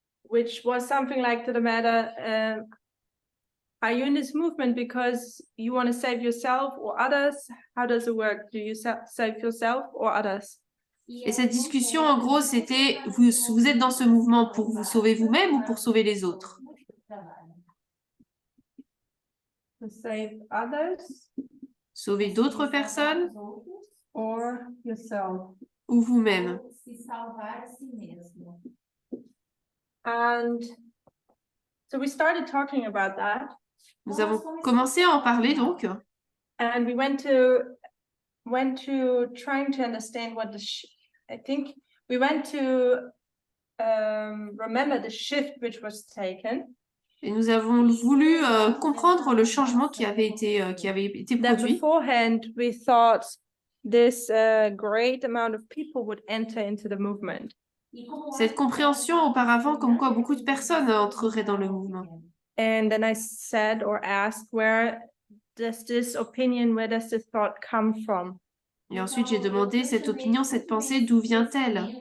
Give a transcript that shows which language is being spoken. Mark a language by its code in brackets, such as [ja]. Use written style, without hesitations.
[en] Which was something like to the matter, are you in this movement because you want to save yourself or others? How does it work? Do you save yourself or others? [fr] Et cette discussion, en gros, c'était vous êtes dans ce mouvement pour vous sauver vous-même ou pour sauver les autres? [en] To save others [fr] Sauver d'autres personnes [en] or yourself? [fr] ou vous-même? [pt] Se salvar a si mesmo. [en] And so we started talking about that, [fr] Nous avons commencé à en parler donc. [en] and we went to trying to understand what I think we went to remember the shift which was taken. [fr] Et nous avons voulu comprendre le changement qui avait été [en] That [fr] produit. [en] beforehand we thought this great amount of people would enter into the movement. [fr] Cette compréhension auparavant, comme quoi beaucoup de personnes entreraient dans le mouvement. [en] And then I said or asked, where does this thought come from? [fr] Et ensuite, j'ai demandé cette opinion, cette pensée, d'où vient-elle?